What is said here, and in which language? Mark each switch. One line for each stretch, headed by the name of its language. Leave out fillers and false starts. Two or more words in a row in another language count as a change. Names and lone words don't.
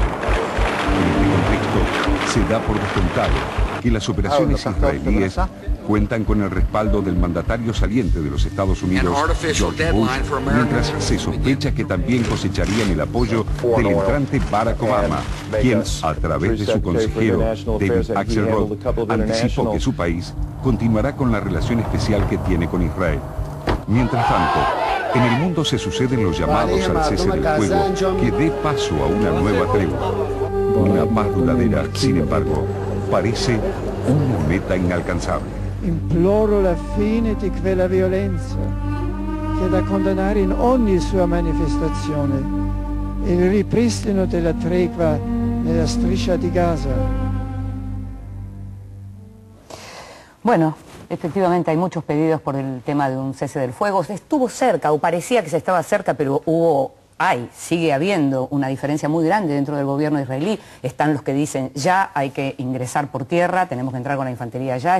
Spanish: En este contexto, se da por descontado que las operaciones israelíes cuentan con el respaldo del mandatario saliente de los Estados Unidos, George Bush, mientras se sospecha que también cosecharían el apoyo del entrante Barack Obama, quien, a través de su consejero David Axelrod, anticipó que su país continuará con la relación especial que tiene con Israel. Mientras tanto, en el mundo se suceden los llamados al cese del fuego que dé paso a una nueva tregua. Una paz duradera, sin embargo, parece una meta inalcanzable.
Italian: Imploro la fine di quella violenza che è da condannare in ogni sua manifestazione e il ripristino della tregua nella striscia di Gaza.
Spanish: Bueno, efectivamente hay muchos pedidos por el tema de un cese del fuego. Estuvo cerca, o parecía que se estaba cerca, pero sigue habiendo una diferencia muy grande dentro del gobierno israelí. Están los que dicen ya hay que ingresar por tierra, tenemos que entrar con la infantería ya.